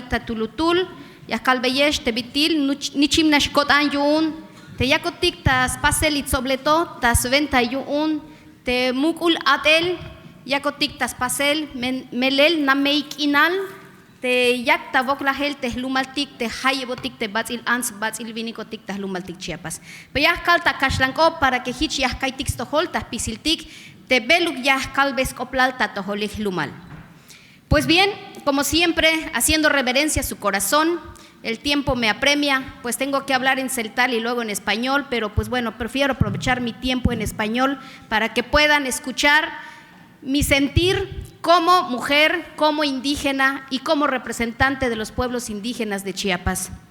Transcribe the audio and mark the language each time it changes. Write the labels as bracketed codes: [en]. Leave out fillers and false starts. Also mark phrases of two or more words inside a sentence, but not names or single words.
[tzh] tatulutul, yakalbeyesh, tebitil, nichim nashkot anyun, te yakotik tas paselit sobleto, tas venta yun, te mukul atel, yakotik tas pasel, melel nameik inal, te yak tabok lahel te lumaltik te hayebotik te batzil ans batzil vinikotik te lumaltik Chiapas. Pe yaskal ta kashlanko [es] para que [tzh] hich yaskaitik stohol ta pisiltik te beluk yaskal beskoplal ta toholik lumal. [es] Pues bien, como siempre, haciendo reverencia a su corazón, el tiempo me apremia, pues tengo que hablar en celtal y luego en español, pero pues bueno, prefiero aprovechar mi tiempo en español para que puedan escuchar mi sentir como mujer, como indígena y como representante de los pueblos indígenas de Chiapas.